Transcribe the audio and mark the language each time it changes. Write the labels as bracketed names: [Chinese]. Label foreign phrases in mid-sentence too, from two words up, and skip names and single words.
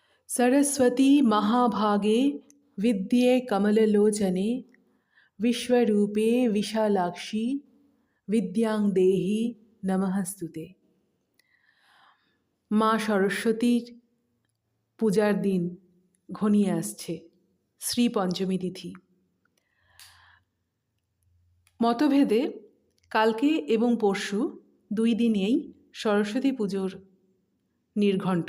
[Sanskrit] सरस्वती महाभागे विद्ये कमललोचने विश्वरूपे विशालाक्षी विद्यां देहि नमस्तुते। [Bangla] মা সরস্বতীর পূজার দিন ঘনিয়ে আসছে, শ্রী পঞ্চমী তিথি। মতভেদে কালকে এবং পরশু দুই দিনেই সরস্বতী পুজোর নির্ঘণ্ট।